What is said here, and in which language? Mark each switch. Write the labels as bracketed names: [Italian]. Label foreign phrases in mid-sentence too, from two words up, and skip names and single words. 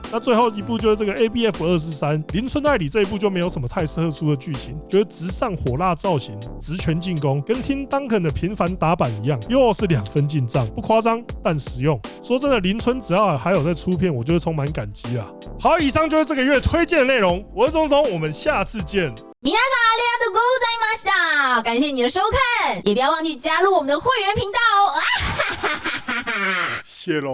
[Chinese] 那最后一部就是这个 ABF 243林村爱里，这一部就没有什么太特殊的剧情，就是直上火辣造型，直拳进攻，跟听 Duncan 的频繁打板一样，又是2分进账，不夸张但实用。说真的，林村只要还有在出片，我就会充满感激啦。好，以上就是这个月推荐的内容，我是钟总，我们下次见。 [Japanese] 皆さんありがとうございました。 [Chinese] 感谢你的收看，也不要忘记加入我们的会员频道哦。谢喽。